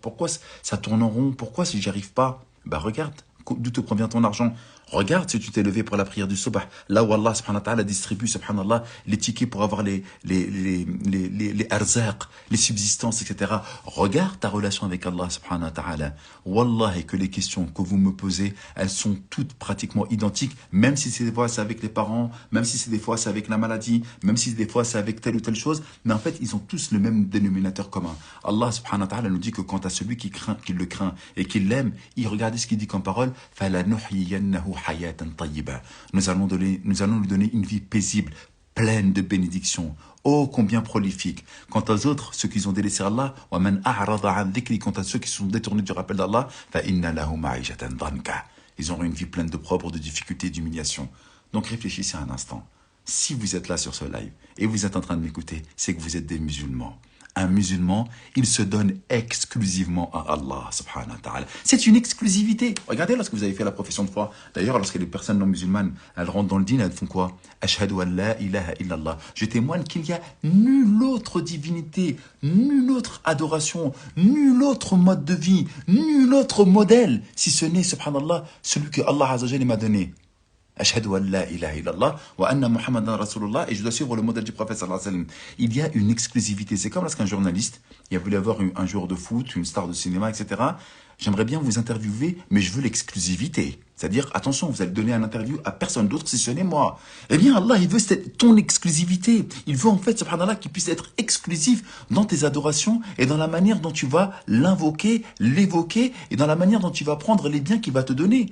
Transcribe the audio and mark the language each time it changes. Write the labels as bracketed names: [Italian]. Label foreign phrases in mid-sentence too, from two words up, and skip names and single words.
[French] Pourquoi ça tourne en rond? Pourquoi si j'y arrive pas? Bah regarde, d'où te provient ton argent? Regarde si tu t'es levé pour la prière du subh, là où Allah [Arabic] سبحانه وتعالى [French] distribue, subhanallah, les tickets pour avoir les arzaq, les subsistances, etc. Regarde ta relation avec Allah [Arabic] سبحانه وتعالى. [French] Wallahi que les questions que vous me posez, elles sont toutes pratiquement identiques, même si c'est des fois c'est avec les parents, même si c'est des fois c'est avec la maladie, même si des fois c'est avec telle ou telle chose, mais en fait ils ont tous le même dénominateur commun. Allah [Arabic] سبحانه وتعالى [French] nous dit que quant à celui qui le craint et qui l'aime, il regarde ce qu'il dit comme parole, [Arabic] فَلَنُحْيِيَنَّهُ حياة طيبة. [French] Nous allons lui donner une vie paisible, pleine de bénédictions. Oh, combien prolifique. Quant aux autres, ceux qui ont délaissé Allah, [Arabic] وَمَنْ أَعْرَضَ عَنْ ذِكْرِ, [French] quant à ceux qui sont détournés du rappel d'Allah, [Arabic] فَإِنَّ لَهُ مَعِيشَةً ضَنْكَ. [French] Ils auront une vie pleine de propres, de difficultés, d'humiliation. Donc réfléchissez un instant. Si vous êtes là sur ce live et vous êtes en train de m'écouter, c'est que vous êtes des musulmans. Un musulman, il se donne exclusivement à Allah [Arabic] سبحانه وتعالى. [French] C'est une exclusivité. Regardez lorsque vous avez fait la profession de foi. D'ailleurs, lorsque les personnes non musulmanes, elles rentrent dans le dîn, elles font quoi? [Arabic] أشهد أن لا إله إلا الله. [French] Je témoigne qu'il n'y a nulle autre divinité, nulle autre adoration, nul autre mode de vie, nul autre modèle, si ce n'est, subhanallah, celui que Allah [Arabic] عز وجل [French] m'a donné. [Arabic] أشهد أن لا إله إلا الله وأن محمدا رسول الله, [French] et je dois suivre le modèle du prophète [Arabic] صلى الله عليه وسلم. [French] Il y a une exclusivité. C'est comme lorsqu'un journaliste, il a voulu avoir un joueur de foot, une star de cinéma, etc. J'aimerais bien vous interviewer, mais je veux l'exclusivité. C'est-à-dire, attention, vous allez donner un interview à personne d'autre si ce n'est moi. Eh bien, Allah, il veut ton exclusivité. Il veut en fait, subhanallah, qu'il puisse être exclusif dans tes adorations et dans la manière dont tu vas l'invoquer, l'évoquer et dans la manière dont tu vas prendre les biens qu'il va te donner.